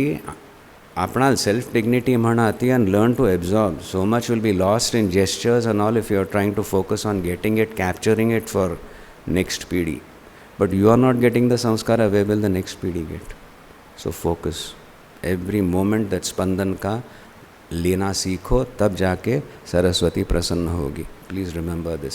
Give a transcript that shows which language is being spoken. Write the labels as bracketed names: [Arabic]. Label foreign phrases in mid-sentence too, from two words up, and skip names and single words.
[English] Apna self-dignity manati and learn to absorb. So much will be lost in gestures and all if you are trying to focus on getting it, capturing it for next PD. But you are not getting the samskara, where will the next PD get? So focus. Every moment that spandan [Hindi] ka लेना सीखो तब जाके सरस्वती प्रसन्न होगी. [English] please remember this.